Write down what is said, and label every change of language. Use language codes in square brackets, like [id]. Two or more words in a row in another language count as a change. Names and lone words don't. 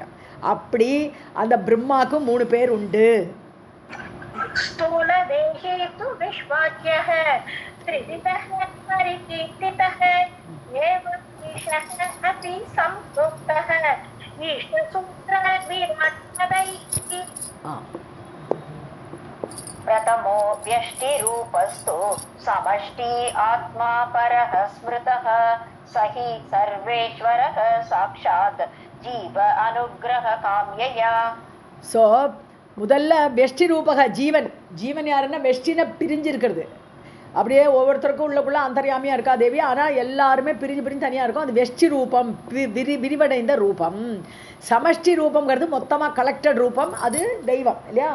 [ta] அப்படி அந்த பிரம்மாவுக்கு 3 பேர் உண்டு. [sa] स्थूल देहेतु विश्वाज्यः त्रिविधः परिकीर्तितः एवम् ईशः अपि सम्प्रोक्तः ईश्णसूत्र विराट्सतैः. प्रथमो व्यष्टिरूपस्तु समष्टि आत्मा परः स्मृतः स हि सर्वेश्वरः साक्षात् जीव अनुग्रह काम्यया. [ta] ஸோ முதல்ல வெஷ்டி ரூபக ஜீவன் யாருன்னா வெஷ்டினை பிரிஞ்சு இருக்கிறது. அப்படியே ஒவ்வொருத்தருக்கும் உள்ளக்குள்ள அந்தர்யாமியாக இருக்கா தேவி, ஆனால் எல்லாருமே பிரிஞ்சு தனியாக இருக்கும். அது வெஷ்டி ரூபம், விரிவடைந்த ரூபம். சமஷ்டி ரூபங்கிறது மொத்தமாக கலெக்டட் ரூபம், அது தெய்வம் இல்லையா.